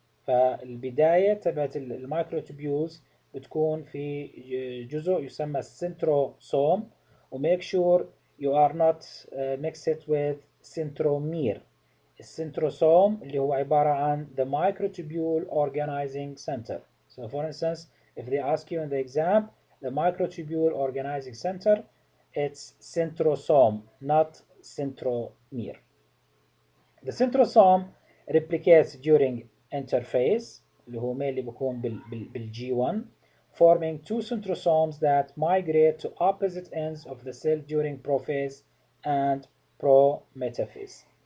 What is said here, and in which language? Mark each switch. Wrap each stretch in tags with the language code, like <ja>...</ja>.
<ar>فالبداية تبعت المايكروتوبيولز بتكون في جزء يسمى</ar> <en>centrosome و make sure you are not mix it with centromere.</en> <ar>السنتروسوم اللي هو عبارة عن</ar> <en>the microtubule organizing center. So for instance, if they ask you in the exam, the microtubule organizing center, it's centrosome, not centromere. The centrosome replicates during interphase</en> <ar>اللي هو</ar> <en>mainly</en> <ar>بيكون بالG1</ar> <en>forming two centrosomes that migrate to opposite ends of the cell during prophase and prometaphase.</en>